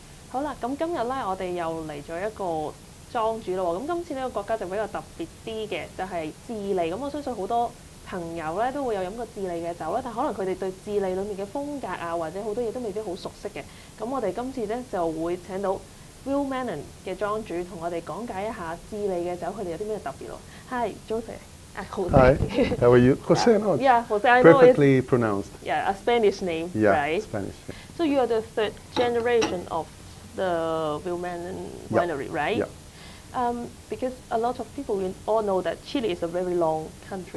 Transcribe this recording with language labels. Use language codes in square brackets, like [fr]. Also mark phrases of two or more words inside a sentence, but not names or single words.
[yue] 好啦，咁今日咧，我哋又嚟咗一個莊主咯喎。咁今次呢個國家就比較特別啲嘅，就係智利。咁我相信好多朋友咧都會有飲過智利嘅酒啦，但可能佢哋對智利裏面嘅風格啊，或者好多嘢都未必好熟悉嘅。咁我哋今次咧就會請到Viu Manent 嘅莊主同我哋講解一下智利嘅酒，佢哋有啲咩特別咯。Hi, Jose. Jose. [en] Hi, how are you? Jose, no? Yeah, Jose. I know Perfectly it's, pronounced. yeah, a Spanish name, Yeah, right? Spanish. Yeah. So you are the third generation of the Viu Manent winery, right? Yeah. Because a lot of people all know that Chile is a very long country.